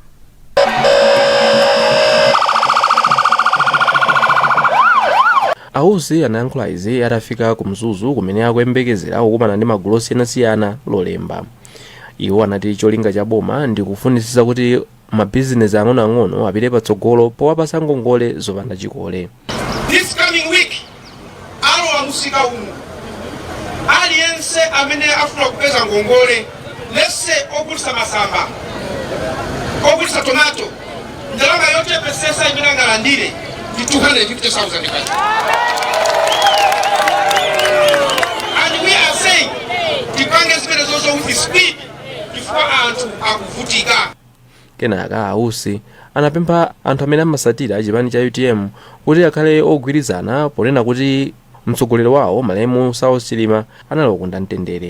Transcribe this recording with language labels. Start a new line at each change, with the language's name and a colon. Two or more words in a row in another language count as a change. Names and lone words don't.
Nyanja: Ausi anayankhula izi atafika ku Mzuzu kumene akuyembekezera kukumana ndi magulu osiyanasiyana lolemba. Iwo anati cholinga cha boma ndi kufunisisa kuti mabizinesi ang'onoang'ono apite patsogolo powapasa ngongole zopanda chikole.
English: This coming week
Nyanja: musika umu aliyense amene afuna kupeza ngongole, lese ogulisa masamba, ogulisa tomato, ndalama yote pesesa imene ngalandire ndi 250,000 kwacha.
English: And we are saying
Nyanja: tipange zimene zozo
English: with speed
Nyanja: chifukwa anthu akuvutika. Kenaka Ausi anapempha anthu amene amasatira chipani cha UTM kuti akhale ogwirizana ponena kuti mtsogoleri wawo Malemu South Chilima analokonda mtendere.